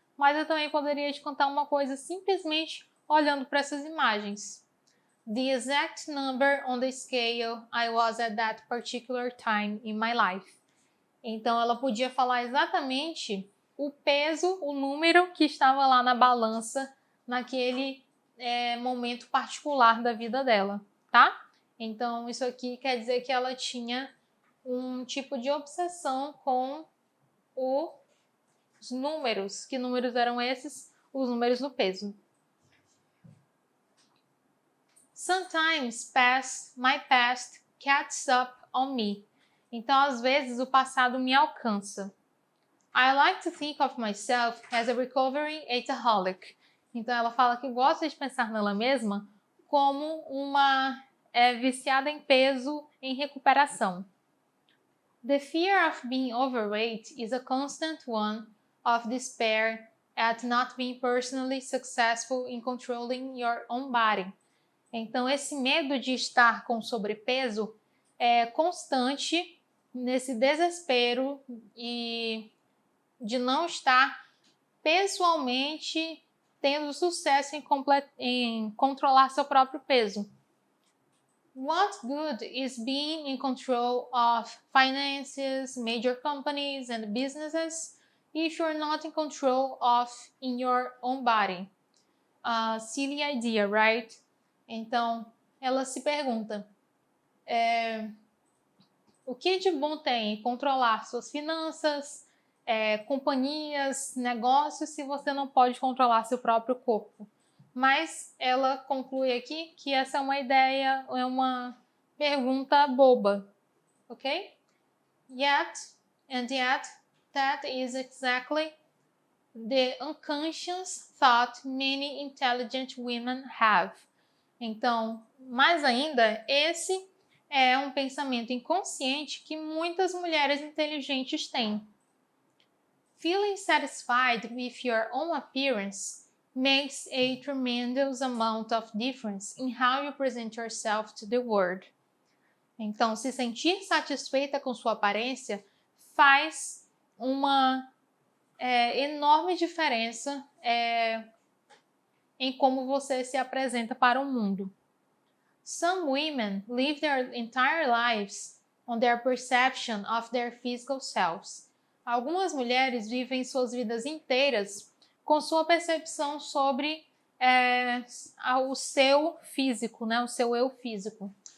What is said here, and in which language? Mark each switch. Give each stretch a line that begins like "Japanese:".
Portuguese: Mas eu também poderia te contar uma coisa simplesmente olhando para essas imagens.
English: The exact number on the scale I was at that particular time in my life.
Portuguese: Então, ela podia falar exatamente o peso, o número que estava lá na balança naquele momento particular da vida dela, tá? Então, isso aqui quer dizer que ela tinha um tipo de obsessão com os números. Que números eram esses? Os números do peso.
English: Sometimes my past catches up on me.
Portuguese: Então, às vezes, o passado me alcança.
English: I like to think of myself as a recovering eataholic.
Portuguese: Então, ela fala que gosta de pensar nela mesma como uma viciada em peso em recuperação.
English: The fear of being overweight is a constant one of despair at not being personally successful in controlling your own body.
Portuguese: Então, esse medo de estar com sobrepeso é constante nesse desespero e de não estar pessoalmente tendo sucesso em controlar seu próprio peso.
English: What good is being in control of finances, major companies and businesses if you're not in control of in your own body? Silly idea, right?
Portuguese: Então, ela se pergunta, o que de bom tem controlar suas finanças, companhias, negócios, se você não pode controlar seu próprio corpo? Mas ela conclui aqui que essa é uma ideia, é uma pergunta boba, ok?
English: Yet, that is exactly the unconscious thought many intelligent women have.
Portuguese: Então, mais ainda, esse é um pensamento inconsciente que muitas mulheres inteligentes têm.
English: Feeling satisfied with your own appearance makes a tremendous amount of difference in how you present yourself to the world.
Portuguese: Então, se sentir satisfeita com sua aparência faz uma enorme diferença em como você se apresenta para o mundo.
English: Some women live their entire lives on their perception of their physical selves.
Portuguese: Algumas mulheres vivem suas vidas inteiras com sua percepção sobre o seu físico, né? O seu eu físico.